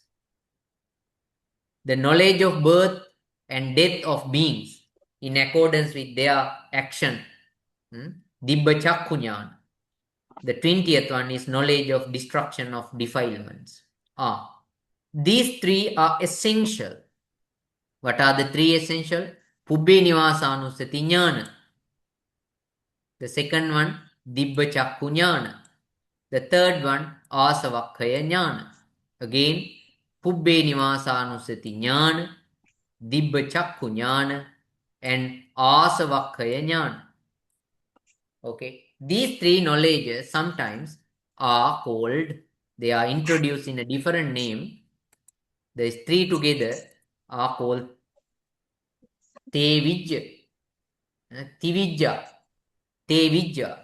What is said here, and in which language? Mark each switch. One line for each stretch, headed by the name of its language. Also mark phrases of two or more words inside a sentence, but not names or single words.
English: The knowledge of birth and death of beings in accordance with their action.
Pali: Dibba Chakkunyan.
English: The 20th one is knowledge of destruction of defilements. These three are essential. What are the three essential?
Pali: Pubbe nivasanusati jnana.
English: The second one,
Pali: Dibba Chakku jnana.
English: The third one,
Pali: Asavakkaya jnana. Again, Pubbe nivasanusati jnana, Dibba Chakku jnana, and Asavakkaya jnana.
English: Okay, these three knowledges sometimes are called, they are introduced in a different name. These three together are called
Pali: Tevijja, Tivijja, Tevijja.